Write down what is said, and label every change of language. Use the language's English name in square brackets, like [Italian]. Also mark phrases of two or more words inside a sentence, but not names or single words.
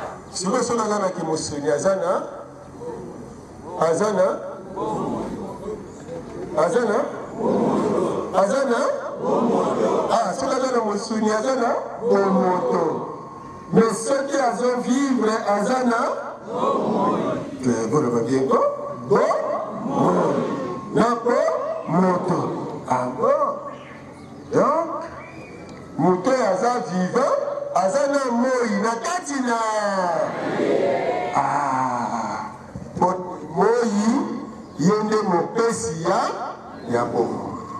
[Lingala] Sikoyo soki aza na kimosuni, aza na, aza na, aza na, aza na, ah, soki aza na mosuni, aza na bomoto. Mais soki azo vivre, aza na, [French] eh, vous le voyez bien, quoi? Bon? [Lingala] Na bomoto. [French] Ah bon? [Lingala] Donc, moto aza vivant, aza na moi na kati na. Ah, po-, moi, ye nde mopesi ya, ya bomoi.